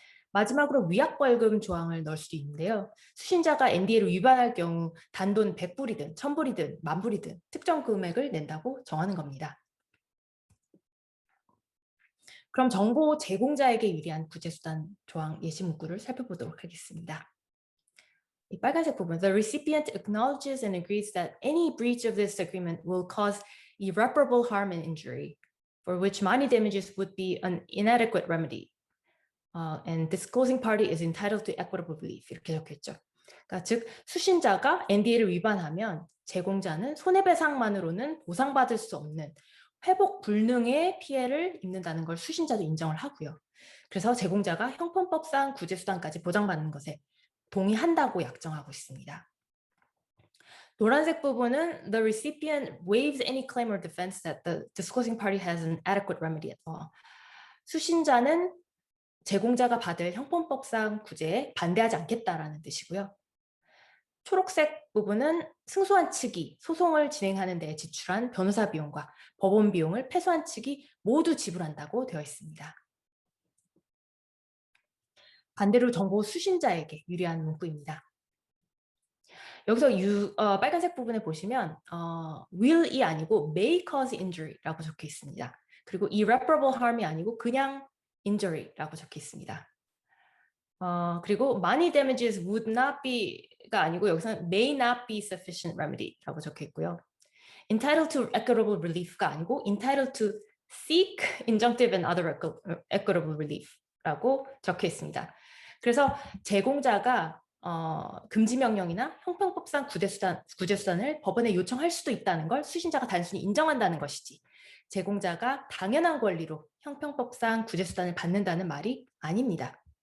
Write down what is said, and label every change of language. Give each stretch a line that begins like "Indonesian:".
Korean: 마지막으로 위약벌금 조항을 넣을 수도 있는데요. 수신자가 NDA를 위반할 경우 단돈 100불이든 1000불이든 10,000불이든 특정 금액을 낸다고 정하는 겁니다. 그럼 정보 제공자에게 유리한 구제수단 조항 예시 문구를 살펴보도록 하겠습니다. 이 빨간색 부분,
English: the recipient acknowledges and agrees that any breach of this agreement will cause irreparable harm and injury, for which money damages would be an inadequate remedy. And disclosing party is entitled to equitable relief.
Korean: 이렇게 적혀있죠. 그러니까 즉 수신자가 NDA를 위반하면 제공자는 손해배상만으로는 보상받을 수 없는 회복 불능의 피해를 입는다는 걸 수신자도 인정을 하고요. 그래서 제공자가 형법상 구제수단까지 보장받는 것에 동의한다고 약정하고 있습니다. 노란색 부분은
English: the recipient waives any claim or defense that the disclosing party has an adequate remedy at law.
Korean: 수신자는 제공자가 받을 형법상 구제에 반대하지 않겠다라는 뜻이고요. 초록색 부분은 승소한 측이 소송을 진행하는 데 지출한 변호사 비용과 법원 비용을 패소한 측이 모두 지불한다고 되어 있습니다. 반대로 정보 수신자에게 유리한 문구입니다. 여기서 빨간색 부분에 보시면 will이 아니고
English: may cause injury
Korean: 라고 적혀 있습니다. 그리고
English: irreparable harm
Korean: 이 아니고 그냥 injury라고 적혀 있습니다. 그리고
English: money damages would not be가
Korean: 아니고 여기서는
English: may not be sufficient remedy라고
Korean: 적혀 있고요.
English: entitled to equitable relief가
Korean: 아니고
English: entitled to seek injunctive and other equitable relief라고
Korean: 적혀 있습니다. 그래서 제공자가 금지명령이나 형평법상 구제수단을 법원에 요청할 수도 있다는 걸 수신자가 단순히 인정한다는 것이지 제공자가 당연한 권리로 형평법상 구제수단을 받는다는 말이 아닙니다.